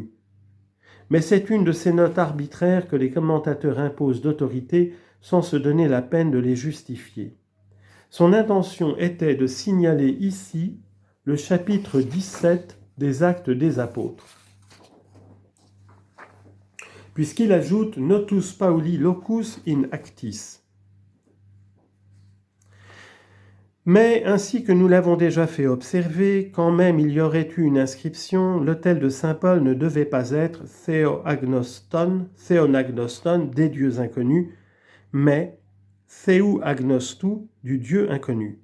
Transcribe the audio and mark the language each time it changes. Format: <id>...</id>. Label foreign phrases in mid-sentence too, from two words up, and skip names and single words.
<fr>Mais c'est une de ces notes arbitraires que les commentateurs imposent d'autorité sans se donner la peine de les justifier. Son intention était de signaler ici le chapitre 17 des Actes des Apôtres. Puisqu'il ajoute</fr> <la>« Notus Pauli locus in actis ».</la> <fr>Mais, ainsi que nous l'avons déjà fait observer, quand même il y aurait eu une inscription, l'autel de saint Paul ne devait pas être Theonagnoston, des dieux inconnus, mais</fr> <el>Θεοῦ ἀγνώστου,</el> <fr>du Dieu inconnu.</fr>